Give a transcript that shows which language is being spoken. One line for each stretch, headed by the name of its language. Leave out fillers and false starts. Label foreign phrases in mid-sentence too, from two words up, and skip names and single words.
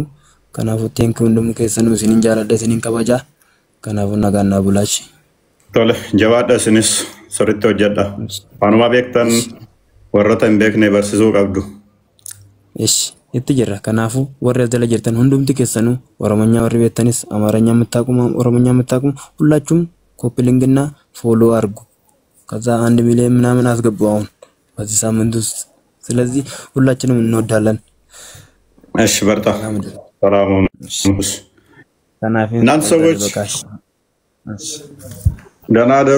Oromo: Kanaafuu teenkii hundumuu keessanuu isiniin jaaladha isiniin kabajaa. Kanaafuu nagaan naa bulaachi. Tole jawaadha isinis sirriitti hojjedha. Waanuma beektan warroota hin beekne barsiisuu qabdu. itti jirra. Kanaafuu warri as jala jirtan hundumti keessanuu Oromonya warri beektanis Amaaranya
Amharic: የምታቁሙ ኦሮሞኛ የምታቁሙ ሁላችሁም ኮፒ ሊንክና ፎሎ አድርጉ። ከዛ 1 ሚሊዮን ምናምን አስገባው አሁን በዚህ ሳምንት ውስጥ። ስለዚህ ሁላችንም እንወዳለን። እሺ በርታ ሰላም ሁኑ። እናንተ ሰዎች ደህና ደሩ፣